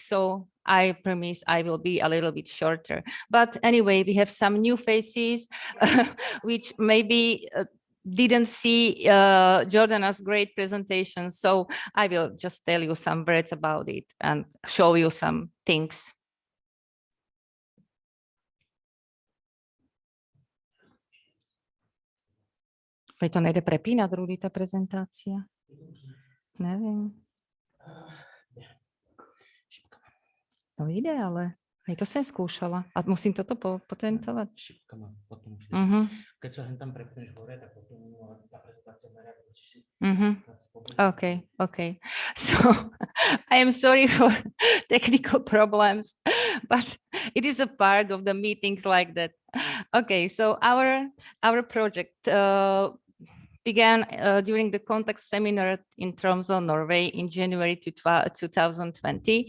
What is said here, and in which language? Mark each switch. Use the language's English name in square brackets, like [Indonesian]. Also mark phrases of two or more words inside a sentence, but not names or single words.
[English] So I promise I will be a little bit shorter. But anyway, we have some new faces, which maybe didn't see Jordana's great presentation, so I will just tell you some words about it and show you some things. [Slovak] Veď to nejde prepínat, Rudy, ta prezentácia? [Czech] Nevím. No jde, ale aj to jsem zkoušela. A musím toto potentovat. [Slovak] Šipkama, potom už keď sa tam prepneš hore, tak potom tá prezentácia [English] Okay. So I am sorry for technical problems, but it is a part of the meetings like that. Okay, so our project began during the contact seminar in Tromsø, Norway in January 2020.